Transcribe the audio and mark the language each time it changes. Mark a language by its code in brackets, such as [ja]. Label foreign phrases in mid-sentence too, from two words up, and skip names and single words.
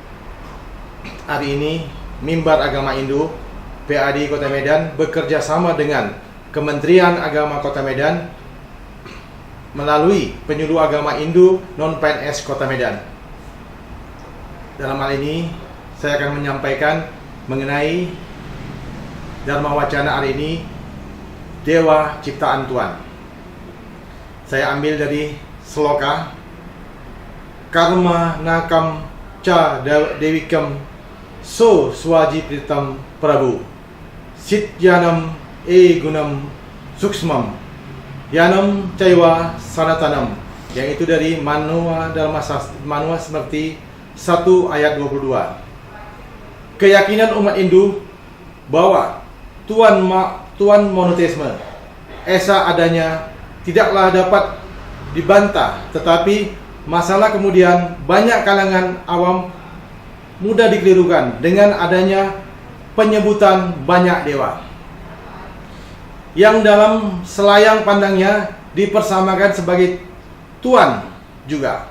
[id] Hari ini, Mimbar Agama Hindu PAD Kota Medan bekerja sama dengan Kementerian Agama Kota Medan melalui Penyuluh Agama Hindu Non-PNS Kota Medan. Dalam hal ini, saya akan menyampaikan mengenai Dharma Wacana hari ini, Dewa Ciptaan Tuhan. Saya ambil dari sloka [sa] Karma Nakam Ca Dewikam So Swaji Pritam Prabu Sityanam Gunam Suksmam Yanam Caiwa Sanatanam, [id] yang itu dari Manua Dharma Manua seperti 1 ayat 22. Keyakinan umat Hindu bahwa Tuhan monoteisme, esa adanya, tidaklah dapat dibantah, tetapi masalah kemudian banyak kalangan awam mudah dikelirukan dengan adanya penyebutan banyak dewa yang dalam selayang pandangnya dipersamakan sebagai Tuhan juga.